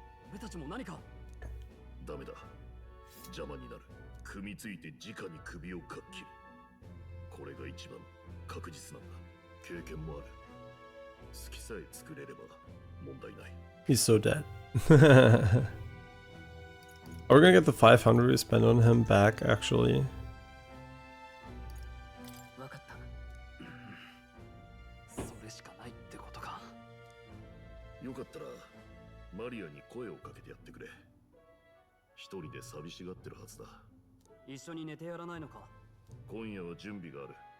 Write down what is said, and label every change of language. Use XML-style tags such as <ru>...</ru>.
<ja>俺たちも何か。ダメだ。邪魔になる。組みついて直に首をかっ切る。これが一番確実なんだ。経験もある。好きさえ作れれば問題ない。</ja> <en>He's so dead. Are we gonna get the 500 we spent on him back actually?</en> <ja>わかった。それしかないってことか。よかったらマリアに声をかけてやってくれ。一人で寂しがってるはずだ。一緒に寝てやらないのか？今夜は準備がある。</ja>